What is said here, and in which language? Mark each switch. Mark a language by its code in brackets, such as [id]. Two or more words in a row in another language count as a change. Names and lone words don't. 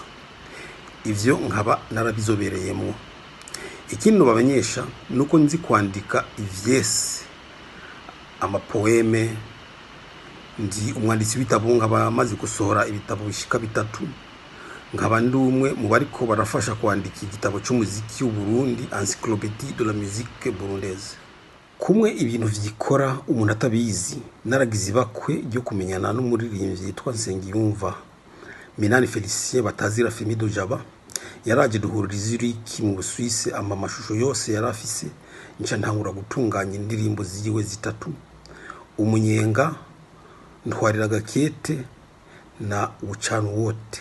[rn] Ivyo nkaba narabizobereyemo. Ikintu bamenyesha nuko nzi kwandika ivyese, amapoeme, ndi umwanditsi w'ibitabo, nkaba maze gusohora ibitabo bishika 3, nkaba ndumwe mu bariko barafasha kwandika igitabo cy'umuziki w'u Burundi, [fr] Encyclopédie de la musique burundaise. [rn] Kumwe ibintu vyikora umuntu atabizi, naragize bakwe ryo kumenyana n'umuririmbyi yitwa Nsengiyumva Minani Felicien batazira Femido Jaba. Yaraje duhurira Zurich mu Busuwisi, amashusho yose yarafise, nca ntangura gutunganya indirimbo ziwe 3: Umunyenga, Ntwarira Gakete na Bucana Wote.